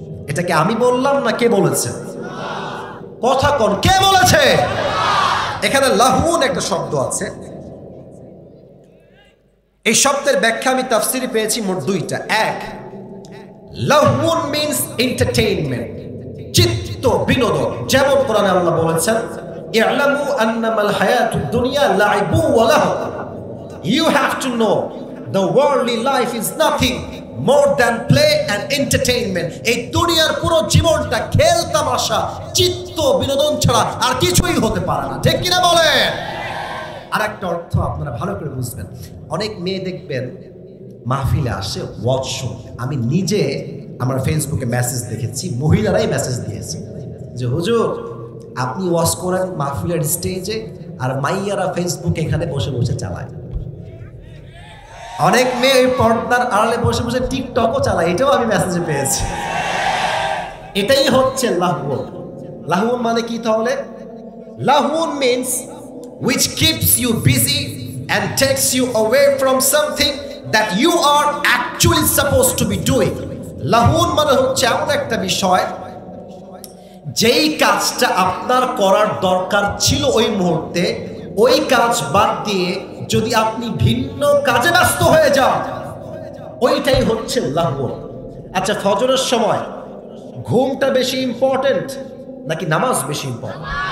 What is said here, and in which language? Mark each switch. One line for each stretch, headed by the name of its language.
Bangla: এটাকে আমি বললাম না কে বলেছে? কথা কোন, কে বলেছে? এখানে লাহুন একটা শব্দ আছে, এই শব্দের ব্যাখ্যা আমি তাফসিরে পেয়েছি মোট দুইটা। এক, লাহুন
English: means entertainment,
Bangla: চিত্ত বিনোদন। যেমন কোরআনে আল্লাহ বলেছেন,
Arabic: ই'লামু আন্নামাল হায়াতুদ দুনিয়া লাইবু ওয়া লাহু,
English: you have to know the worldly life is nothing more than play and entertainment.
Bangla: এই দুনিয়ার পুরো জীবনটা খেল তামাশা চিত্ত বিনোদন ছাড়া আর কিছুই হতে পারে না, ঠিক কিনা বলেন? আর একটা অর্থ আপনারা ভালো করে বুঝবেন, অনেক মেয়ে দেখবেন মাহফিলে আসে ওয়াজ শুনতে। আমি নিজে আমার ফেসবুকে মেসেজ দেখেছি, মহিলারাই মেসেজ দিয়েছে যে হুজুর আপনি ওয়াজ করেন মাহফিলের স্টেজে, আর মাইয়ারা ফেসবুকে এখানে বসে বসে চালায়। অনেক মেয়ে পর্দার আড়ালে বসে বসে টিকটকও চালায়, এটাও আমি মেসেজে পেয়েছি। এটাই হচ্ছে লাহুন। লাহুন মানে কি তাহলে?
English: লাহুন means which keeps you busy and takes you away from something that you are actually supposed to be doing.
Bangla: লাহুন মানে হচ্ছে এমন একটা বিষয় যেই কাজটা আপনার করার দরকার ছিল ওই মুহূর্তে, ওই কাজ বাদ দিয়ে যদি আপনি ভিন্ন কাজে ব্যস্ত হয়ে যান, ওইটাই হচ্ছে লাহুন। আচ্ছা, ফজরের সময় ঘুমটা বেশি ইম্পর্টেন্ট নাকি নামাজ বেশি ইম্পর্টেন্ট?